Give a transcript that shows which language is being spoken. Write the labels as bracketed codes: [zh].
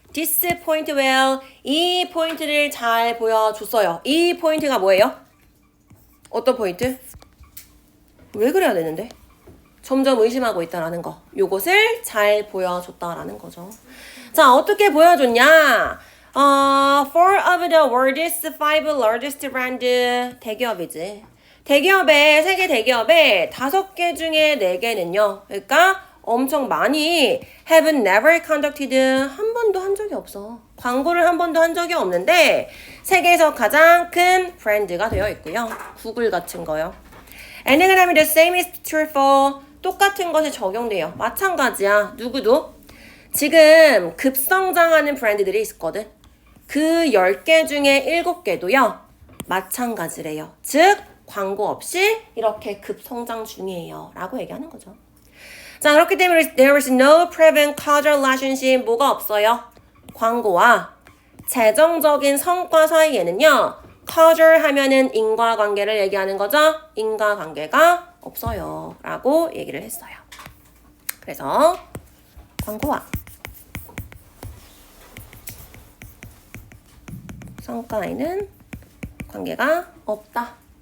[en] This point well. [ko] 이 포인트를 잘 보여줬어요. 이 포인트가 뭐예요? 어떤 포인트? 왜 그래야 되는데? 점점 의심하고 있다라는 거. 요것을 잘 보여줬다라는 거죠. 자, 어떻게 보여줬냐? [en] Four of the world's five largest brand [ko] 대기업이지. 대기업의 세계 대기업의 5개 중에 4개는요. 그러니까 엄청 많이 [en] have never conducted [ko] 한 번도 한 적이 없어. 광고를 한 번도 한 적이 없는데 세계에서 가장 큰 브랜드가 되어 있고요. 구글 같은 거요. [en] And then the same is true for [ko] 똑같은 것이 적용돼요. 마찬가지야. 누구도 지금 급성장하는 브랜드들이 있거든. 그 10개 중에 7개도요. 마찬가지래요. 즉 광고 없이 이렇게 급성장 중이에요. 라고 얘기하는 거죠. 자, 그렇기 때문에 [en] there is no proven causal relationship [ko] 뭐가 없어요? 광고와 재정적인 성과 사이에는요. causal 하면은 인과관계를 얘기하는 거죠. 인과관계가 없어요. 라고 얘기를 했어요. 그래서 광고와 성과에는 관계가 없다.